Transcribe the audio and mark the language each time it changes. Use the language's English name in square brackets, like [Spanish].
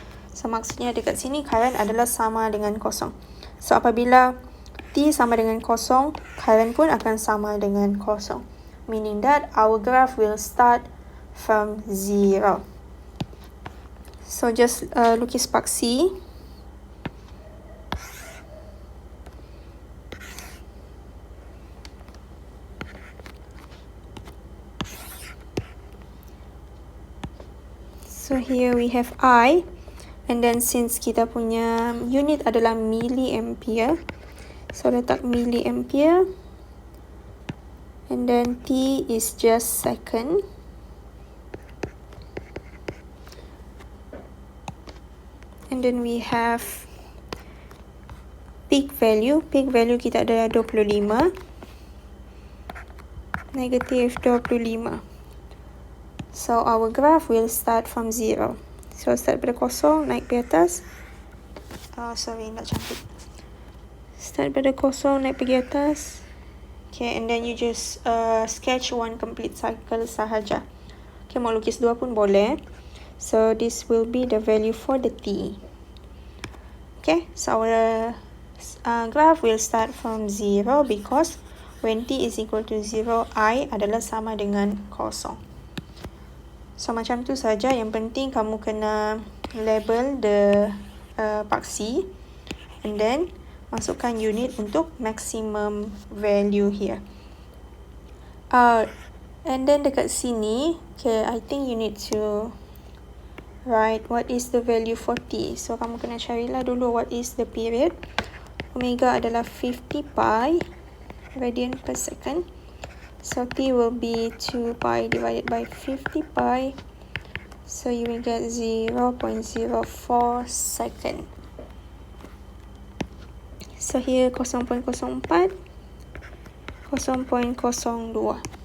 [Malay] So maksudnya dekat sini current adalah sama dengan kosong. So apabila t sama dengan kosong, current pun akan sama dengan kosong. [English] Meaning that our graph will start from 0. [Malay] So just lukis paksi. [English] So here we have I, and then since [Malay] kita punya unit adalah milliampere, so letak milliampere, [English] and then t is just second. And then we have peak value. [Malay] Peak value kita adalah 25. [English] Negative 25. So our graph will start from 0. [Malay] So start pada kosong, naik ke atas. Sorry, nak cantik. Start pada kosong, naik pergi atas. [English] Okay, and then you just sketch one complete cycle sahaja. Okay, [Malay] mau lukis dua pun boleh. [English] So this will be the value for the t. Okay, so our graph will start from 0 because when t is equal to 0, I [Malay] adalah sama dengan kosong. [English] So [Malay] macam tu saja. Yang penting kamu kena [English] label the [Malay] paksi and then masukkan unit untuk maximum value here. [English] And then [Malay] dekat sini, [English] okay, I think you need to write what is the value for t. So [Malay] kamu kena carilah dulu [English] what is the period. Omega adalah 50 pi radian per second. So t will be 2 pi divided by 50 pi. So you will get 0.04 second. So here 0.04, 0.02.